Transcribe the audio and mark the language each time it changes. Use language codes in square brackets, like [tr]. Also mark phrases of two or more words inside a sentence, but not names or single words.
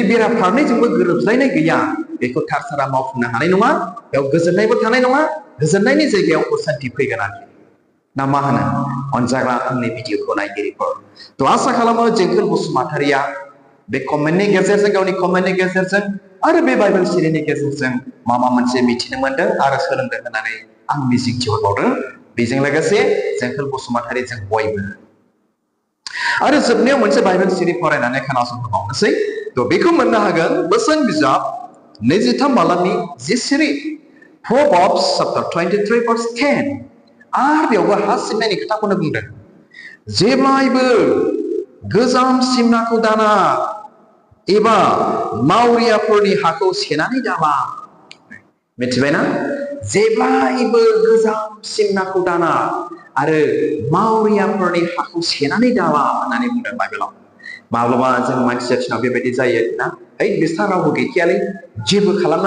[brx] बेरा फारनैजोंबो गोरोबज्लायनाय गैया बेखौ थार सारा मावफुंनो हानाय नङा बेयाव गोजोननायबो थानाय नङा गोजोननायनि जायगायाव असान्ति फैगोन आरोखि ना मा होनो अनजाग्रा आंनि भिडिअखौ नायगिरिफोर थ' आसा खालामो जोंखोल बसुमतारिया बे कमेन्टनि गेजेरजों गावनि कमेन्टनि गेजेरजों आरो बे बाइबेल सिरिनि गेजेरजों माबा मोनसे मिथिनो मोनदों आरो सोलोंदों होननानै आं मिजिंथिहरबावदों बेजों लोगोसे जोंखोल बसुमतारि जों बयबो आरो जोबनायाव मोनसे बाइबेल सिरि फरायनानै खोनासंहोबावनोसै थ' बेखौ मोननो हागोन बोसोन बिजाब 23 बालामनि 10 सिरि [en] Proverbs chapter 23 verse 10 [brx] आरो बेयावबो हा सिमनायनि खोथाखौनो बुंदों जेब्लायबो गोजाम सिमनाखौ दाना एबा मावरियाफोरनि हाखौ सेनानै दाला मिथिबायना जेब्लायबो गोजाम सिमनाखौ दाना आरो मावरियाफोरनि हाखौ सेनानै दाला होननानै बुंदों बाइबेलाव माब्लाबा जों मानसिया बेबायदि जायो ना बिस्रा रावबो गैखायालै जेबो खालामनो